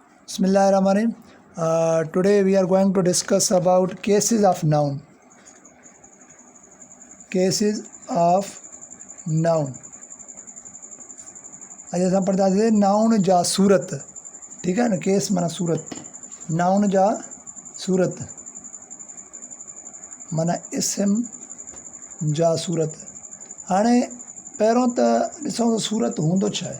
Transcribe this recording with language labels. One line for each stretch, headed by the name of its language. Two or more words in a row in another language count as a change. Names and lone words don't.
Arabic: بسم الله الرحمن الرحيم.
English: Today we are going to discuss about cases of noun. Cases of noun.
Sindhi: आज असां पढ़ंदासीं नाउन जा सूरत.
Hindi: ठीक है
Sindhi: न, केस माना सूरत, नाउन जा सूरत माना इस्म जा सूरत. हाणे पहिरों त ॾिसूं त सूरत हूंदो छा आहे.